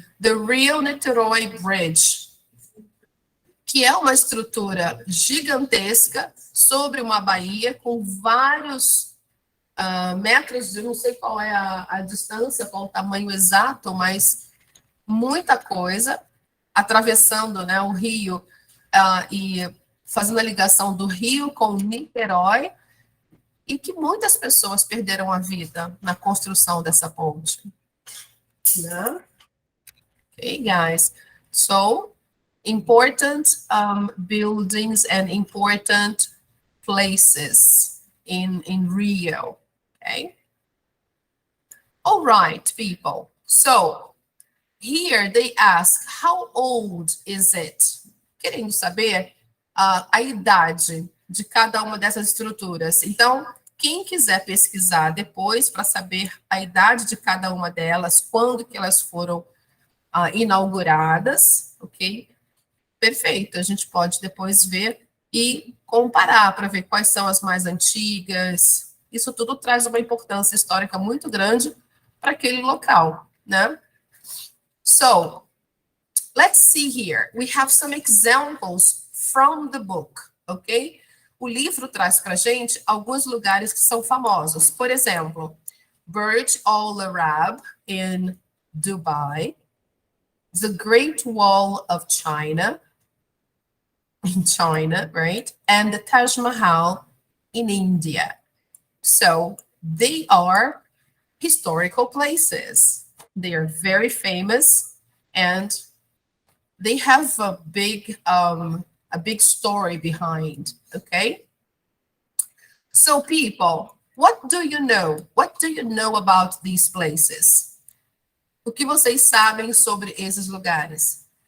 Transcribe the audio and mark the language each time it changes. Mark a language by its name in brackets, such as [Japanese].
[Portuguese] The Real Niterói Bridge, que é uma estrutura gigantesca sobre uma baía com vários metros, eu não sei qual é a distância, qual o tamanho exato, mas muita coisa, atravessando, né, o rio e fazendo a ligação do rio com Niterói, e que muitas pessoas perderam a vida na construção dessa ponte. [English] né? Okay, guys. So, important buildings and important places in Rio, okay? All right, people. So, here they ask, how old is it? [Portuguese] Querendo saber a idade de cada uma dessas estruturas. Então, quem quiser pesquisar depois para saber a idade de cada uma delas, quando que elas foram inauguradas, ok? Perfeito, a gente pode depois ver e comparar para ver quais são as mais antigas. Isso tudo traz uma importância histórica muito grande para aquele local, né? [English] So, let's see here. We have some examples from the book, ok? [Portuguese] O livro traz para a gente alguns lugares que são famosos. Por exemplo, [English] Burj Al Arab in Dubai, the Great Wall of China, in China, right? And the Taj Mahal in India. So they are historical places. They are very famous and they have a big story behind, okay? So people, what do you know? What do you know about these places? [Portuguese] O que vocês sabem sobre esses lugares?